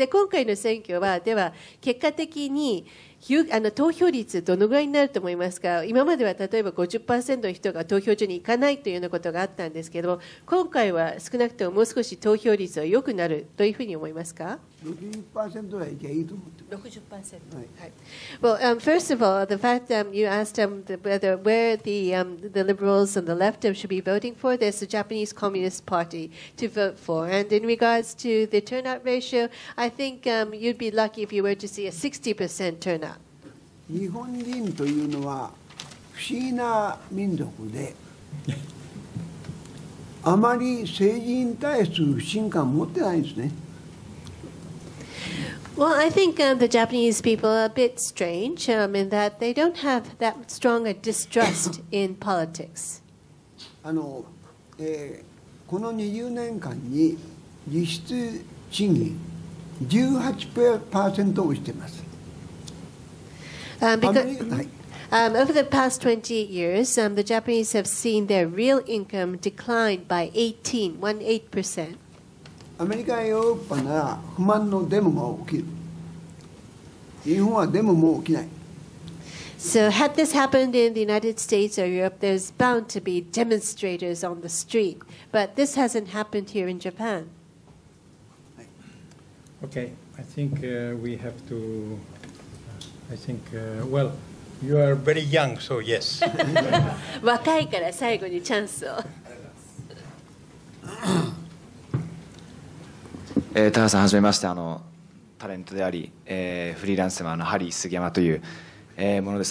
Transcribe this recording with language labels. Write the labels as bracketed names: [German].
[Japanese] で、今回の選挙はでは結果的に投票率どのぐらいになると思いますか。今までは例えば 50% の人が投票所に行かないというようなことがあったんですけど、今回は少なくとももう少し投票率は良くなるというふうに思いますか。 60% ぐらいいけばいいと思ってます。 60%。はい。 [English] Well, first of all, the fact you asked where the liberals and the left should be voting for, there's the Japanese Communist Party to vote for. And in regards to the turnout ratio, I think you'd be lucky if you were to see a 60% turnout. [Japanese] 日本人というのは不思議な民族で、あまり政治に対する不信感を持ってないんですね。 [English] Well, I think the Japanese people are a bit strange in that they don't have that strong a distrust in politics. [Japanese] この20年間に実質賃金 18% 落ちています。 [English] Over the past 20 years, the Japanese have seen their real income decline by 18%. [Japanese] アメリカやヨーロッパなら不満のデモが起きる。日本はデモも起きない。 [English] So had this happened in the United States or Europe, there's bound to be demonstrators on the street. But this hasn't happened here in Japan. Okay, I think we have to... well, you are very young, so yes. [Japanese] 若いから最後にチャンスを。田原さん、はじめまして。タレントであり、フリーランスのハリー杉山という、ものです。